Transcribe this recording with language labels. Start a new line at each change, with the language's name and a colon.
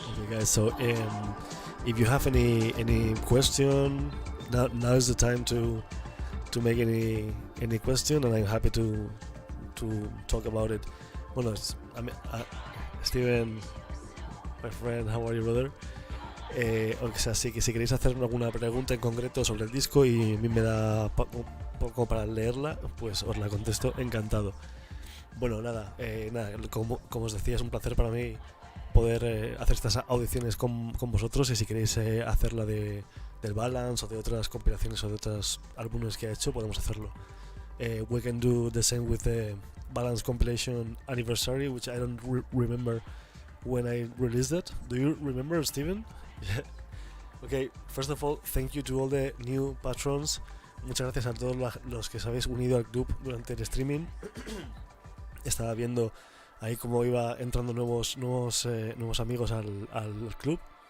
English: Guys, so if you have any question, now is the time to make any question, and I'm happy to talk about it. Bueno, Steven, my friend, how are you, brother?
Spanish: O sea, sí, que si queréis hacer alguna pregunta en concreto sobre el disco y a mí me da poco para leerla, pues os la contesto encantado. Bueno, nada, como os decía, es un placer para mí poder hacer estas audiciones con vosotros, y si queréis hacerla del Balance o de otras compilaciones o de otros álbumes que ha hecho, podemos hacerlo.
English: We can do the same with the Balance compilation anniversary, which I don't remember when I released it. Do you remember, Steven? Okay, first of all, thank you to all the new patrons.
Spanish: Muchas gracias a todos los que os habéis unido al club durante el streaming. Estaba viendo ahí cómo iba entrando nuevos amigos al club.